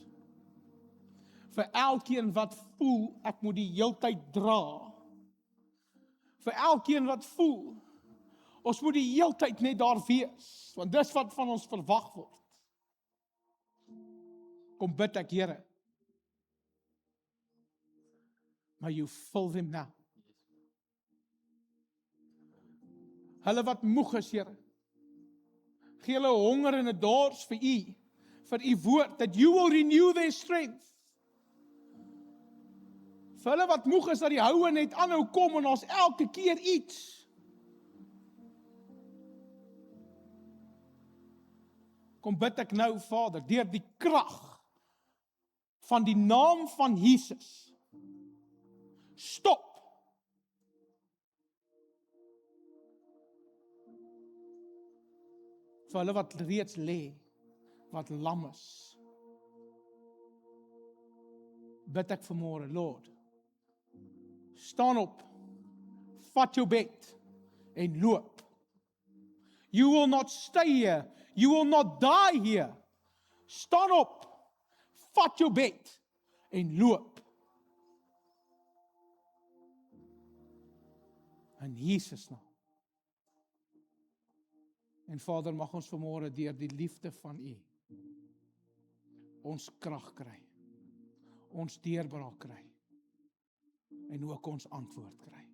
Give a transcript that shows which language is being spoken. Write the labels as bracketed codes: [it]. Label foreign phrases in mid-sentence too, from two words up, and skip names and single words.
[af] Vir elkeen wat voel ek moet die heeltyd dra. Vir elkeen wat voel ons moet die heeltyd net daar wees, want dis wat van ons verwag word. Kom bid ek, Here, maar [en] you fill them now. [af] Hulle wat moeg is, Here, gee hulle honger en 'n dors vir U woord, [en] that you will renew their strength. [af] Vir hulle wat moeg is, dat die houe net aanhou kom en ons elke keer iets. Kom bid ek nou, Vader, deur die krag van die naam van Jesus. Stop. Vir hulle wat reeds lê, wat lam is. Bid ek vanmôre, Lord, staan op, vat jou bed en loop. [en] You will not stay here. You will not die here. [af] Staan op, vat jou bed en loop. In Jesus naam. En Vader, mag ons vanmôre deur die liefde van U ons krag kry, ons deurbraak kry en ook ons antwoord kry.